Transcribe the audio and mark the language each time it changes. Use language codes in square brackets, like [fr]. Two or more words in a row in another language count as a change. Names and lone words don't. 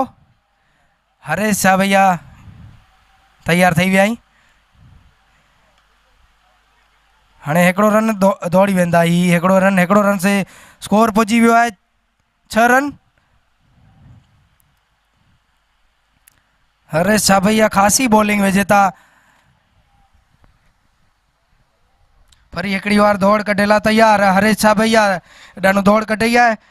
[sd] हरेश छाबैया तैयार थी विया। हाणे हिकिड़ो रन दौड़ी वेंदा। ही हिकिड़ो रन से स्कोर पहुंची वियो है 6 रन। हरेश छाबैया खासी बॉलिंग विझे था। फरी हिकिड़ी बार दौड़ कढेला तैयार हरेश छाबैया। ॾाढो दौड़ कढी है।